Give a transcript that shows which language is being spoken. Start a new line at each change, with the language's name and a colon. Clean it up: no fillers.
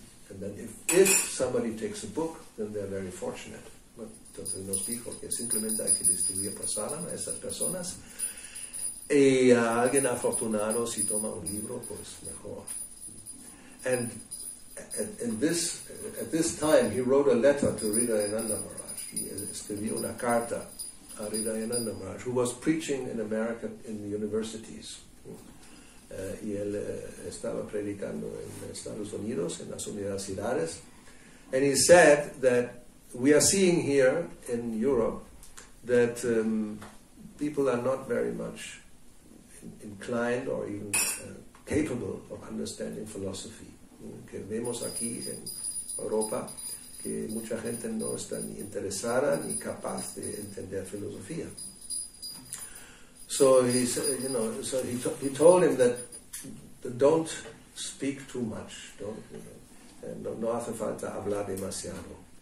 English: And then if somebody takes a book, then they're very fortunate.
Spanish: Entonces nos dijo que simplemente hay que distribuir prasadam a esas personas. Y a alguien afortunado, si toma un libro, pues mejor.
English: And at this time, he wrote a letter to Hridayananda Maharaj.
Spanish: He escribió una carta a Hridayananda Maharaj,
English: who was preaching in America in the universities.
Spanish: Y él estaba predicando en Estados Unidos, en las universidades.
English: And he said that we are seeing here in Europe that people are not very much inclined or even capable of understanding philosophy.
Spanish: Que vemos aquí en Europa que mucha gente no está ni interesada ni capaz de entender filosofía.
English: So he said, he told him that don't speak too much,
Spanish: no hace falta hablar demasiado.